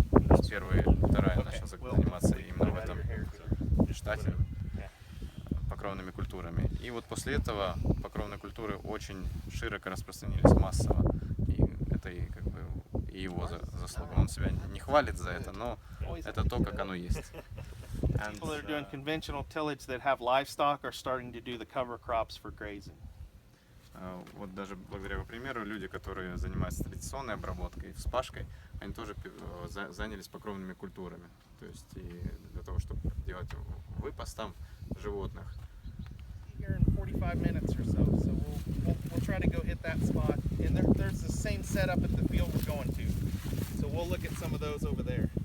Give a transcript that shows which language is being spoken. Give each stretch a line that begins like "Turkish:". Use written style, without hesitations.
Russian: То есть первые Райан начал заниматься именно в этом штате покровными культурами. И вот после этого покровные культуры очень широко распространились массово. И это и как бы и его заслуга. Он себя не хвалит за это, но это то, как оно есть.
English: People that are doing conventional tillage that have livestock are starting to do the cover crops for grazing.
Russian: Вот даже благодаря его примеру, люди, которые занимаются традиционной обработкой, вспашкой, они тоже занялись покровными культурами. То есть и для того, чтобы делать выпас там животных.
English: Here in 45 minutes or so, so we'll try to go hit that spot. And there's the same setup at the field we're going to. So we'll look at some of those over there.